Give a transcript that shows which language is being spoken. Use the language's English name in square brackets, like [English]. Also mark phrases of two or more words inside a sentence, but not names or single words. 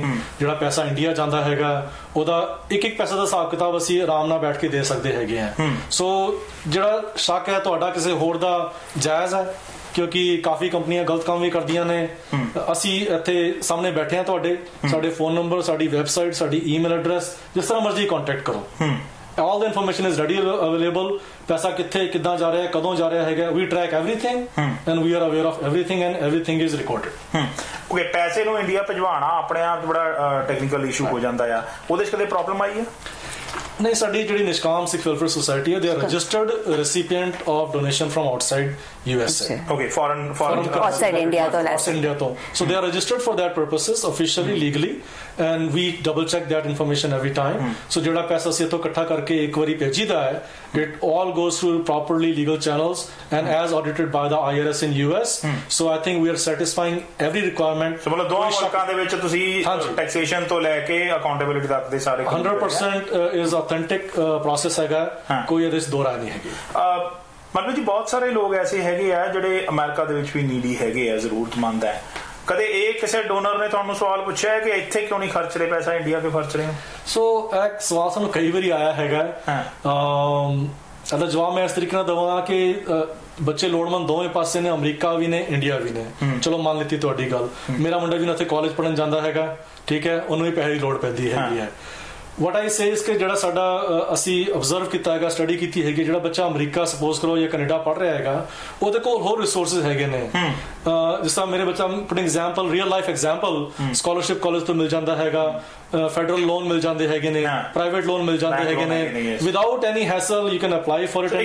[Punjabi] ਜਿਹੜਾ ਪੈਸਾ ਇੰਡੀਆ ਜਾਂਦਾ ਹੈਗਾ ਉਹਦਾ ਇੱਕ ਪੈਸੇ ਦਾ ਹਿਸਾਬ ਕਿਤਾਬ ਅਸੀਂ ਆਰਾਮ ਨਾਲ ਬੈਠ ਕੇ ਦੇ ਸਕਦੇ ਹੈਗੇ ਆ। ਸੋ ਜਿਹੜਾ ਸ਼ੱਕ ਹੈ ਤੁਹਾਡਾ ਕਿਸੇ ਹੋਰ ਦਾ ਜਾਇਜ਼ ਹੈ, ਕਿਉਂਕਿ ਕਾਫੀ ਕੰਪਨੀਆਂ ਗਲਤ ਕੰਮ ਵੀ ਕਰਦੀਆਂ ਨੇ। ਅਸੀਂ ਇੱਥੇ ਸਾਹਮਣੇ ਬੈਠੇ ਹਾਂ ਤੁਹਾਡੇ, ਸਾਡੇ ਫੋਨ ਨੰਬਰ, ਸਾਡੀ ਵੈਬਸਾਈਟ, ਸਾਡੀ [English] email address, [Punjabi] ਜਿਸ ਤਰ੍ਹਾਂ ਮਰਜ਼ੀ ਕੰਟੈਕਟ ਕਰੋ। [English] all the information is ready available. [Punjabi] ਪੈਸਾ ਕਿੱਥੇ ਕਿੱਦਾਂ ਜਾ ਰਿਹਾ ਹੈ, ਕਦੋਂ ਜਾ ਰਿਹਾ ਹੈਗਾ, [English] we track everything and we are aware of everything and everything is recorded. [Punjabi] ਓਕੇ, ਪੈਸੇ ਨੂੰ ਇੰਡੀਆ ਭਜਵਾਣਾ ਆਪਣੇ ਆਪ ਬੜਾ [English] technical issue [Punjabi] ਹੋ ਜਾਂਦਾ ਆ, ਉਹਦੇ 'ਚ ਕਦੇ ਪ੍ਰੋਬਲਮ ਆਈ ਹੈ? ਨਹੀਂ, ਸਾਡੀ ਜਿਹੜੀ ਨਿਸ਼ਕਾਮ ਸਿੱਖ ਵੈਲਫੇਅਰ ਸੁਸਾਇਟੀ ਹੈ, [English] they are registered recipient of donation from outside USA. Okay, foreign outside India to. So they are registered for that purposes officially, legally, and we double check that information every time. [Punjabi] So ਜਿਹੜਾ ਪੈਸਾ ਅਸੀਂ ਇੱਥੋਂ ਇਕੱਠਾ ਕਰਕੇ ਇੱਕ ਵਾਰੀ ਭੇਜੀਦਾ ਹੈ, [English] it all goes through properly legal channels and as audited by the IRS in US. So I think we are satisfying every requirement. [Punjabi] So ਮਤਲਬ ਦੋਵਾਂ ਮੁਲਕਾਂ ਦੇ ਵਿੱਚ ਤੁਸੀਂ ਟੈਕਸੇਸ਼ਨ ਤੋਂ ਲੈ ਕੇ ਅਕਾਊਂਟੇਬਿਲਿਟੀ ਤੱਕ ਦੇ ਸਾਰੇ [English] 100% is authentic process [Punjabi] ਹੈਗਾ, ਕੋਈ ਇਹਦੇ ਵਿੱਚ ਦੋ ਰਾਏ ਨਹੀਂ ਹੈਗੀ। ਮਤਲਬ ਜੀ ਬਹੁਤ ਸਾਰੇ ਲੋਕ ਐਸੇ ਹੈਗੇ ਆ ਜਿਹੜੇ ਅਮਰੀਕਾ ਦੇ ਵਿੱਚ ਵੀ ਨੀਡੀ ਹੈਗੇ ਆ, ਜ਼ਰੂਰਤਮੰਦ ਹੈ। ਕਦੇ ਇਹ ਕਿਸੇ ਡੋਨਰ ਨੇ ਤੁਹਾਨੂੰ ਸਵਾਲ ਪੁੱਛਿਆ ਹੈ ਕਿ ਇੱਥੇ ਕਿਉਂ ਨਹੀਂ ਖਰਚ ਰਹੇ ਪੈਸਾ, ਇੰਡੀਆ ਕਿਉਂ ਖਰਚ ਰਹੇ ਹੋ? ਸੋ ਇੱਕ ਸਵਾਲ ਸਾਨੂੰ ਕਈ ਵਾਰੀ ਆਇਆ ਹੈਗਾ। ਇਹਦਾ ਜਵਾਬ ਮੈਂ ਇਸ ਤਰੀਕੇ ਨਾਲ ਦਵਾਂਗਾ ਕਿ ਬੱਚੇ ਲੋੜਵੰਦ ਦੋਵੇਂ ਪਾਸੇ ਨੇ, ਅਮਰੀਕਾ ਵੀ ਨੇ, ਇੰਡੀਆ ਵੀ ਨੇ। ਚਲੋ ਮੰਨ ਲਿੱਤੀ ਤੁਹਾਡੀ ਗੱਲ, ਮੇਰਾ ਮੁੰਡਾ ਵੀ ਨਾ ਉੱਥੇ ਕਾਲਜ ਪੜ੍ਹਨ ਜਾਂਦਾ ਹੈਗਾ, ਠੀਕ ਹੈ, ਉਹਨੂੰ ਵੀ ਪੈਸੇ ਦੀ ਲੋੜ ਪੈਂਦੀ ਹੈਗੀ ਹੈ। [English] what I say is [Punjabi] ਕਿ ਜਿਹੜਾ ਸਾਡਾ ਅਸੀਂ ਅਬਜ਼ਰਵ ਕੀਤਾ ਹੈਗਾ, ਸਟੱਡੀ ਕੀਤੀ ਹੈਗੀ, ਜਿਹੜਾ ਬੱਚਾ ਅਮਰੀਕਾ ਸਪੋਜ਼ ਕਰੋ ਜਾਂ ਕੈਨੇਡਾ ਪੜ੍ਹ ਰਿਹਾ ਹੈਗਾ, ਉਹਦੇ ਕੋਲ ਹੋਰ ਰਿਸੋਰਸਿਸ ਹੈਗੇ ਨੇ। ਜਿਸ ਤਰ੍ਹਾਂ ਮੇਰੇ ਬੱਚਾ [English] putting example, real life example, [Punjabi] ਸਕਾਲਰਸ਼ਿਪ ਕਾਲਜ ਤੋਂ ਮਿਲ ਜਾਂਦਾ ਹੈਗਾ, [English] federal loan [Punjabi] ਮਿਲ ਜਾਂਦੇ ਹੈਗੇ ਨੇ, [English] private loan [Punjabi] ਮਿਲ ਜਾਂਦੇ ਹੈਗੇ ਨੇ, [English] without any hassle you can apply for it.